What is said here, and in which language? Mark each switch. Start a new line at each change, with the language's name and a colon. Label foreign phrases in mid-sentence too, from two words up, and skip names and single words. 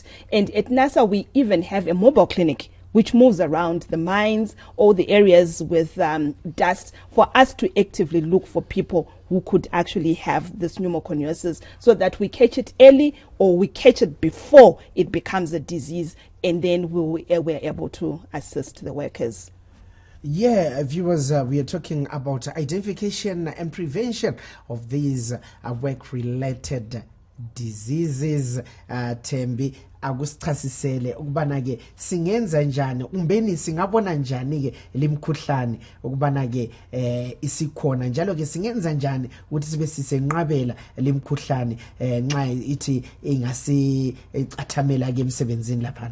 English: And at NASA, we even have a mobile clinic which moves around the mines or the areas with dust for us to actively look for people who could actually have this pneumoconiosis, so that we catch it early or we catch it before it becomes a disease, and then we're able to assist the workers. Yeah, viewers, we are talking about identification and prevention of these work-related diseases.
North Ndebele: Tembi akusichasisele ukubana ke singenza njani umbeni singabona njani ke limkhuhlane ukubana ke isikhona njalo ke singenza njani ukuthi sibe sisenqabela limkhuhlane nxa ithi ingasi ecathamela ke emsebenzini lapha.